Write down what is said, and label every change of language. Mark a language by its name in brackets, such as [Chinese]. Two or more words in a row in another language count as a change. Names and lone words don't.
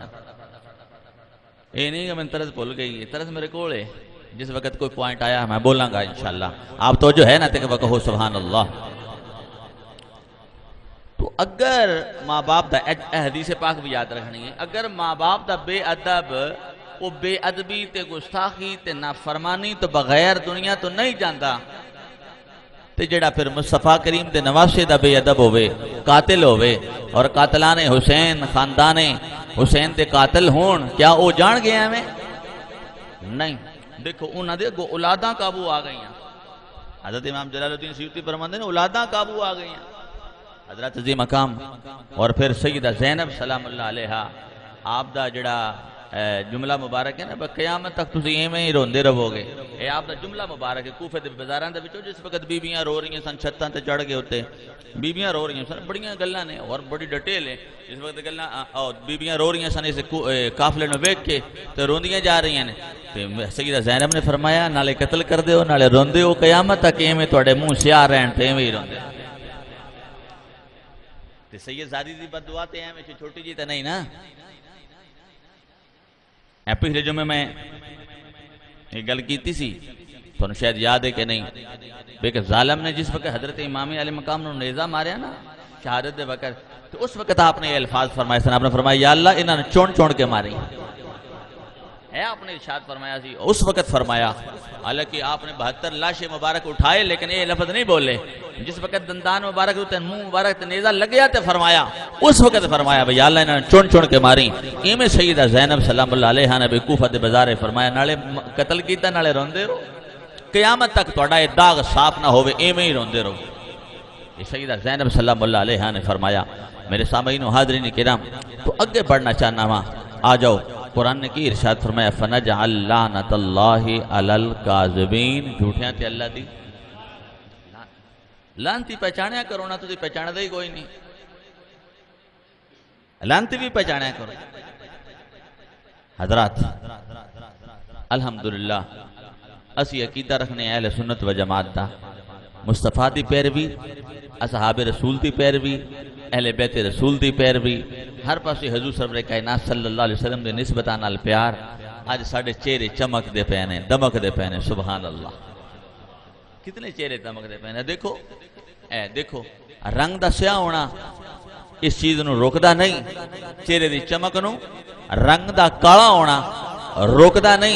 [Urdu] یہ نہیں کہ میں طرز بھول گئی, طرز میرے کول ہے, جس وقت کوئی پوائنٹ آیا میں بولاں گا [Arabic] انشاءاللہ. [Punjabi] آپ توجہ ہے نا تے کہ کہو [Arabic] سبحان اللہ. [Punjabi] تو اگر ماں باپ دا حدیث پاک بھی یاد رکھنی ہے, اگر ماں باپ دا بے ادب وہ بے ادبی تے گستاخی تے نافرمانی تو بغیر دنیا تو نہیں جاندا, تے جڑا پھر مصطفیٰ کریم دے نواسے دا بے ادب ہوئے, قاتل ہوئے, اور قاتلان حسین خاندان حسین دے قاتل ہون, کیا وہ جان گئے ہمیں نہیں. دیکھو انہاں دے اولاداں قابو آ گئیاں. حضرت امام جلال الدین سیوطی فرماندے نے اولاداں قابو آ گئیاں. حضرت عظیم مقام اور پھر سیدہ زینب [Arabic] سلام اللہ علیہا, [Punjabi] آپ دا جڑا جملہ مبارک ہے نا, قیامت تک تسی ایویں ہی روندے رہو گے. اے آپ دا جملہ مبارک ہے کوفے دے بازاراں دے وچوں, جس وقت بیبیاں رو رہی ہیں سن, چھتاں تے چڑھ گئے ہوتے بیبیاں رو رہی ہیں سن, بڑیاں گلاں نے اور بڑی ڈیٹیل ہے. جس وقت گلاں بیبیاں رو رہی ہیں سن اس قافلے نوں ویکھ کے تے روندیاں جا رہی ہیں. تے سیدہ زینب نے فرمایا نالے قتل کر دیو نالے روندے ہو, قیامت تک ایویں تواڈے منہ سیاہ رہن تے ایویں ہی روندے. تے سید زادی دی بد دعا تے ایویں چھوٹی جی تے نہیں نا. پچھلے جمعے میں یہ گل کیتی سی, تو شاید یاد ہے کہ نہیں, کہ ظالم نے جس وقت حضرت امام علیہ مقام نے نیزہ ماریا نا شہادت دے وقت, تو اس وقت آپ نے یہ الفاظ فرمائے سن. آپ نے فرمایا یا اللہ انہاں نے چون چون کے ماری, ہے آپ نے ارشاد فرمایا سی اس وقت فرمایا، [Urdu] حالانکہ آپ نے 72 لاشیں مبارک اٹھائے لیکن یہ لفظ نہیں بولے، [Punjabi] جس وقت دندان مبارک ہوتے منہ مبارک نیزہ لگ گیا تے فرمایا، اس وقت فرمایا بھئی اللہ نے چن چن کے ماری۔ ایویں سیدہ زینب [Arabic] سلام اللہ علیہ [Punjabi] نے بھی کوفہ دے بازارے فرمایا نالے قتل کیتا نالے روندے رہو، قیامت تک تہاڈا یہ داغ صاف نہ ہوے، ایویں ہی روندے رہو۔ [Urdu] یہ سیدہ زینب [Arabic] سلام اللہ علیہ [Urdu] نے فرمایا۔ [Punjabi] میرے سامعین و حاضرین کرام، تو اگے بڑھنا چاہنا ہاں، آ جاؤ۔ قرآن نے کی ارشاد فرمایا [Arabic] فَنَجْعَلْ لَعْنَةَ اللَّهِ عَلَى الْكَاذِبِينَ، [Punjabi] جھوٹیاں تے اللہ دی لانتی پہچانیا کرو نا، تسی پہچانا دے ہی کوئی نہیں، لانتی بھی پہچانیا کرو۔ حضرات الحمدللہ اسی عقیدہ رکھنے اہل سنت و جماعت دا، مصطفیٰ دی پیروی، اصحاب رسول دی پیروی، اہل بیت رسول دی پیروی، ہر پاسے حضور سرور کائنات [Arabic] صلی اللہ علیہ وسلم [Punjabi] دے نسبتاں نال پیار۔ آج ساڑھے چہرے چمک دے پینے، دمک دے پینے، [Arabic] سبحان اللہ، [Punjabi] کتنے چہرے دمک دے پینے۔ دیکھو اے دیکھو، رنگ دا سیاہ ہونا اس چیز نو روکدا نہیں، چہرے دی چمک نو، رنگ دا کالا ہونا روکدا نہیں۔